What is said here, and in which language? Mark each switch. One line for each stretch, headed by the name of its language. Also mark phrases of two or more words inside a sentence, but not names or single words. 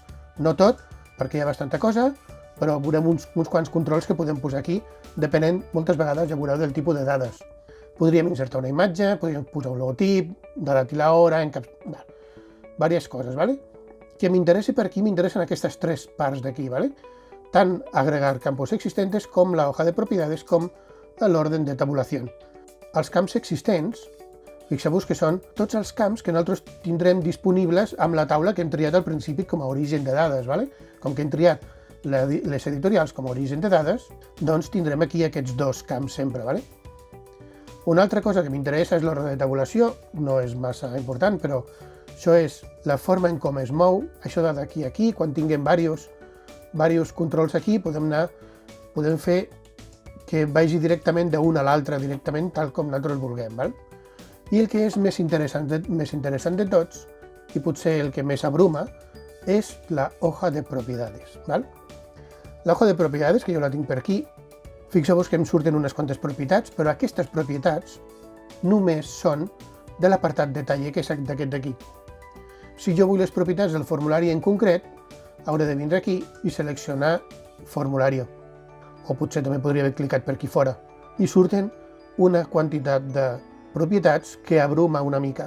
Catalan: No tot, perquè hi ha bastanta cosa, però veurem uns quants controls que podem posar aquí, depenent, moltes vegades, ja veureu, del tipus de dades. Podríem insertar una imatge, podríem posar un logotip, la data i l'hora, diverses coses, Que m'interessa per aquí, m'interessen aquestes tres parts d'aquí, Tant
Spanish: agregar campos existentes
Catalan: com
Spanish: la hoja de propiedades
Catalan: com l'orden de tabulació. Els camps existents, fixeu-vos que són tots els camps que nosaltres tindrem disponibles amb la taula que hem triat al principi com a origen de dades. Com que hem triat les editorials com a origen de dades, doncs tindrem aquí aquests dos camps sempre. Una altra cosa que m'interessa és l'ordre de tabulació, no és massa important, però això és la forma en com es mou, això d'aquí a aquí, quan tinguem diversos controls aquí, podem fer que vagi directament d'un a l'altre, directament tal com nosaltres vulguem. I el que és més interessant de tots, i potser el que més abruma, és
Spanish: la hoja de propiedades. La hoja de propiedades,
Catalan: que jo la tinc per aquí, fixeu-vos que em surten unes quantes propietats, però aquestes propietats només són de l'apartat Detalle, que és d'aquest d'aquí. Si jo vull les propietats del formulari en concret, hauré de vindre aquí i seleccionar Formulario. O potser també podria haver clicat per aquí fora. I surten una quantitat de propietats que abruma una mica.